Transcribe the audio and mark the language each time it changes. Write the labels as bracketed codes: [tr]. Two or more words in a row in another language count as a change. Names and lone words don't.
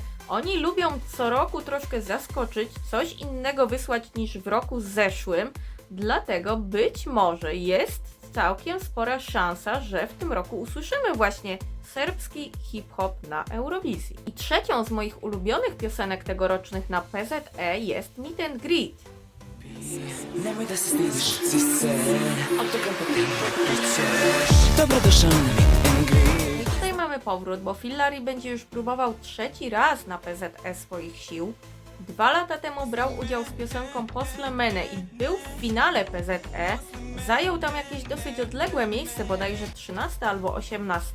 [pl] Oni lubią co roku troszkę zaskoczyć, coś innego wysłać niż w roku zeszłym, dlatego być może jest całkiem spora szansa, że w tym roku usłyszymy właśnie serbski hip-hop na Eurowizji. I trzecią z moich ulubionych piosenek tegorocznych na PZE jest Meet and Greet. [sr] Nemoj da se stidiš, si se autogram po tim ćeš. Dobrodošao na [en] meet and greet. [pl] I tutaj mamy udany powrót, bo Fillary będzie już próbował 3. raz na PZE swoich sił. 2 lata temu brał udział z piosenką Poslemene i był w finale PZE. Zajął tam jakieś dosyć odległe miejsce, bodajże 13 albo 18.